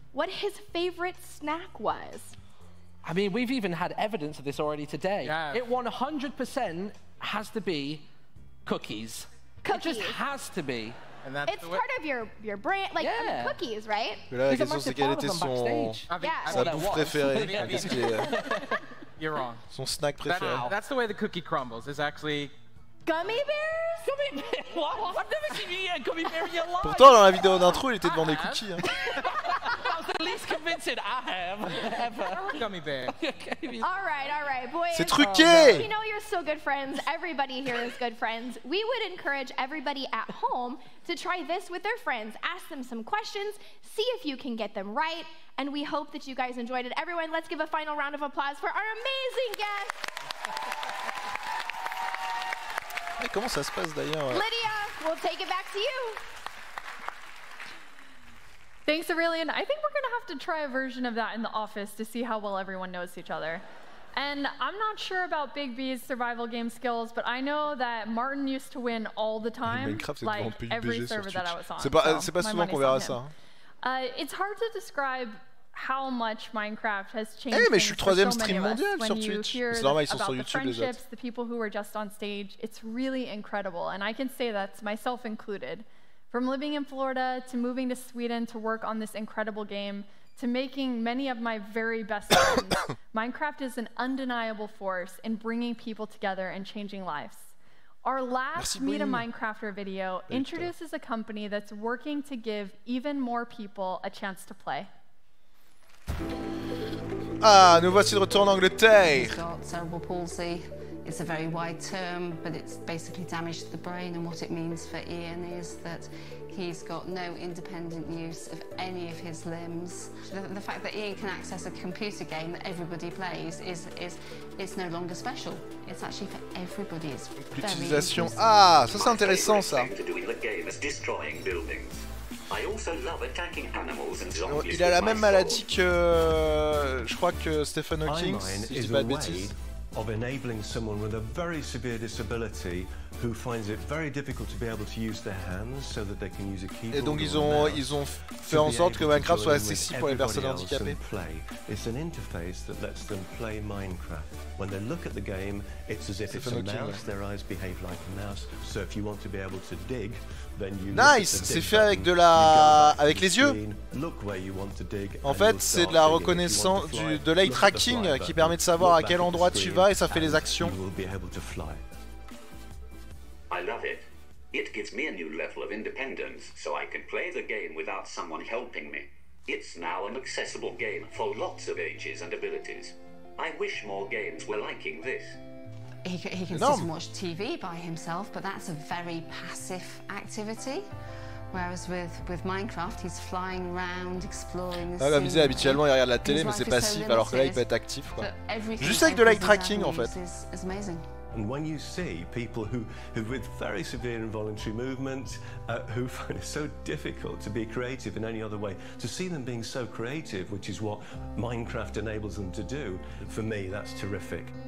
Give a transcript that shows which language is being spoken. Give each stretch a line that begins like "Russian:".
English: what his favorite snack was. I mean, we've even had evidence of this already today. Yeah. It 100% has to be cookies. It just has to be. And that's It's part of your brand, like I mean, cookies, right?
French: Mais là, la question c'est quel était sa bouffe préférée. Qu'est-ce qui est-
English: You're wrong.
French: Son snack préféré.
English: That's the way the cookie crumbles. Is actually gummy bears. Gummy bears? What? I've never seen you eat a gummy bear in your life.
French: Pourtant, dans la vidéo d'intro, il était devant des cookies. Hein.
English: That was the least convincing I have ever. Gummy bear. All right, boys.
French: C'est truqué.
English: You know you're so good friends. Everybody here is good friends. We would encourage everybody at home to try this with their friends. Ask them some questions, see if you can get them right, and we hope that you guys enjoyed it. Everyone, let's give a final round of applause for our amazing guests.
French: Et comment ça se passe d'ailleurs?
English: Lydia, we'll take it back to you. Thanks, Aurelian. I think we're going to have to try a version of that in the office to see how well everyone knows each other. And I'm not sure about Big B's survival game skills, but I know that Martin used to win all the time, like every server that I was on.
French: C'est pas souvent qu'on verra ça.
English: It's hard to describe how much Minecraft has changed.
French: Eh, mais je suis le troisième
English: so
French: stream mondial sur Twitch. C'est normal, ils sont sur YouTube les autres.
English: The people who were just on stage, it's really incredible, and I can say that's myself included. From living in Florida to moving to Sweden to work on this incredible game to making many of my very best friends, Minecraft is an undeniable force in bringing people together and changing lives. Our last Meet a Minecrafter video introduces a company that's working to give even more people a chance to play.
French: Ah, nous voici de retour en Angleterre.
English: He's got cerebral palsy. It's a very wide term, but it's basically damage to the brain, and what it means for Ian is that he's got no independent use of any of his limbs. The fact that Ian can access a computer game that everybody plays is no longer special. It's actually for everybody. It's
French: L'utilisation. Ah, ça c'est intéressant ça. Il a la même maladie que, je crois que Stephen Hawking, si je dis pas de bêtises.
English: Of enabling someone with a very severe disability who finds it very difficult to be able to use their hands so that they can use a keyboard.
French: Et donc ils ont fait en sorte que Minecraft soit accessible pour les personnes handicapées.
English: It's an interface that lets them play Minecraft. When they look at the game, it's as if it's a mouse. Their eyes behave like a mouse. So if you want to be able to dig, then you
French: nice, c'est fait avec avec les yeux. En fait, c'est de la reconnaissance de l'eye tracking qui permet de savoir à quel endroit tu vas et ça fait les actions.
English: I love it. It gives me a new level of independence, so I can play the game without someone helping me. It's now an accessible game for lots of ages and abilities. I wish more games were liking this. He can sit and watch TV by himself, but that's a very passive activity. Whereas with Minecraft, he's flying around, exploring the
French: scene. Comme je disais, habituellement il regarde la télé, mais c'est passif, alors que là il peut être actif, quoi. Juste avec de l'eye tracking en fait.
English: And when you see people who with very severe involuntary movement, who find it so difficult to be creative in any other way, to see them being so creative, which is what Minecraft enables them to do, for me, that's terrific.